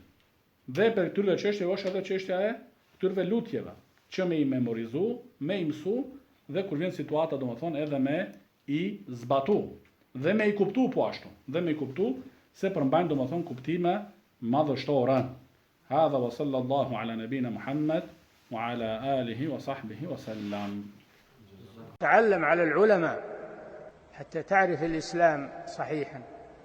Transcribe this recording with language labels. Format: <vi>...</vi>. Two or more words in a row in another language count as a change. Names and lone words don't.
<sq>Dhe për këtyre çështjeve është edhe çështja e këtyre lutjeve, që me i memorizu, me i mësu, dhe kur vjen situata domethënë edhe me i zbatu dhe me i kuptu po ashtu, dhe me i kuptu se përmbajnë domethënë kuptime madhështore.</sq> <ar>هذا وصلى الله على نبينا محمد وعلى آله وصحبه وسلم. تعلم على العلماء حتى تعرف الإسلام صحيحا.</ar>